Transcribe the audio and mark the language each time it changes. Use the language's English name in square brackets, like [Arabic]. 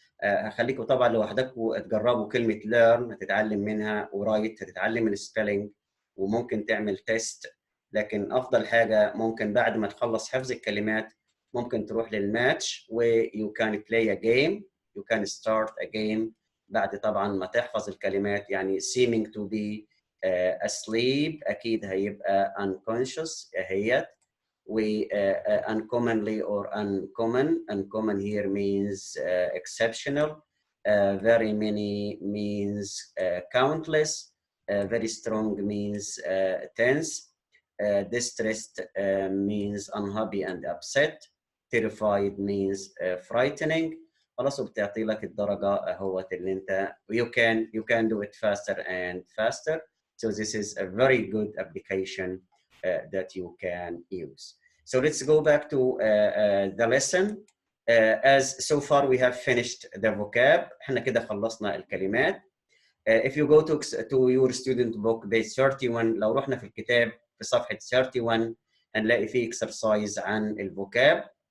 [Arabic] هخليكم طبعا لوحدكم تجربوا كلمه learn، هتتعلم منها، ورايت هتتعلم السبيلنج، وممكن تعمل تيست. لكن افضل حاجه ممكن بعد ما تخلص حفظ الكلمات ممكن تروح للماتش و [English] you can play a game, [Arabic] you can start a game بعد طبعا ما تحفظ الكلمات. يعني [English] seeming to be asleep أكيد [Arabic] هيبقى [English] unconscious اهيت، و uncommonly or uncommon here means exceptional, very many means countless, very strong means tense, distressed means unhappy and upset, terrified means frightening. [Arabic] خلاص وبتعطي لك الدرجة اهوت اللي انت [English] you can do it faster and faster. So this is a very good application that you can use. So let's go back to the lesson. As so far we have finished the vocab. [Arabic] احنا كده خلصنا الكلمات. [English] If you go to your student book page 31، [Arabic] لو رحنا في الكتاب في صفحة 31 هنلاقي فيه exercise عن الفوكاب.